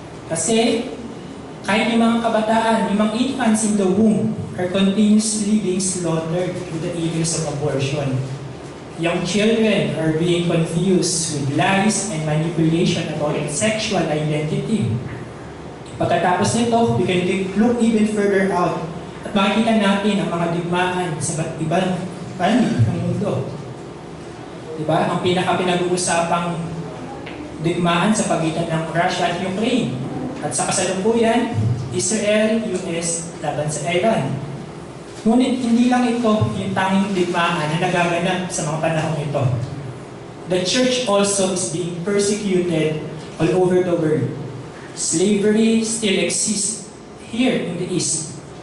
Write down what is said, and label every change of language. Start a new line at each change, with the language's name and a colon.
Filipino: Kasi kahit yung mga
English: kabataan, yung mga infants in the womb are continuously being slaughtered through the evils of abortion. Young children are being confused with lies and manipulation about their sexual identity.
Filipino: Pagkatapos nito,
English: we can look even further out
Filipino: at makikita natin ang mga digmaan sa ibang panig ng mundo. Diba? Ang pinag-uusapang digmaan sa pagitan ng Russia at Ukraine. At sa kasalukuyan, Israel, US, laban sa Iran. Ngunit hindi lang ito yung tanging digmaan na nagaganap sa mga panahon ito.
English: The church also is being persecuted all over the world. Slavery still exists here in the East.